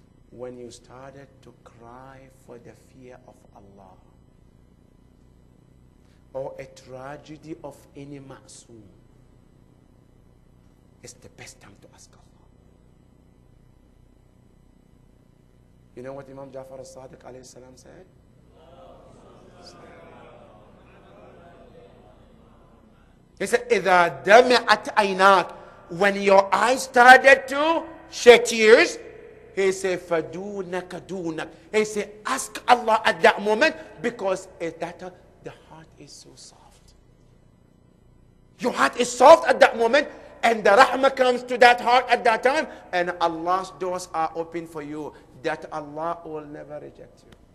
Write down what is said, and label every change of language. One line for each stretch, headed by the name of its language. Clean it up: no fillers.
English: When you started to cry for the fear of Allah, or a tragedy of any ma'soom, it's the best time to ask Allah. You know what Imam Jafar al-Sadiq alayhi salam said? He said,
Arabic: إِذَا دَمِعَتْ عَيْنَاكَ.
English: When your eyes started to shed tears, he said,
Arabic: فَدُونَكَ دُونَكَ.
English: He said, ask Allah at that moment, because the heart is so soft. Your heart is soft at that moment, and the rahmah comes to that heart at that time, and Allah's doors are open for you, that Allah will never reject you.